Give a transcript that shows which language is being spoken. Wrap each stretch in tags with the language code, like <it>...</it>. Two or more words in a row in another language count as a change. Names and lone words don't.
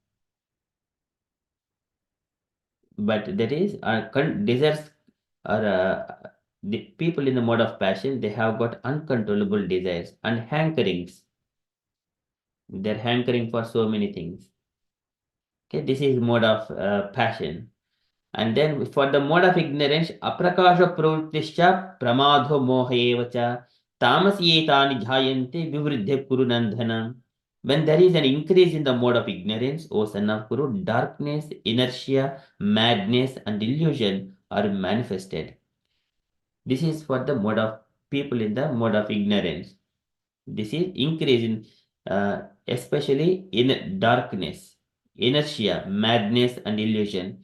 <en>But that is desires are the people in the mode of passion. They have got uncontrollable desires and hankerings. They're hankering for so many things. Okay, this is mode of passion. And then for the mode of ignorance,</en> <sa>aprakasha pravrittischa pramadho moha evacha tamasyetani jhayante vivriddhe kuru nandhana.</sa> <en>When there is an increase in the mode of ignorance, O son of Kuru, darkness, inertia, madness, and illusion are manifested. This is for the mode of people in the mode of ignorance. This is increase in, especially in darkness, inertia, madness, and illusion.</en>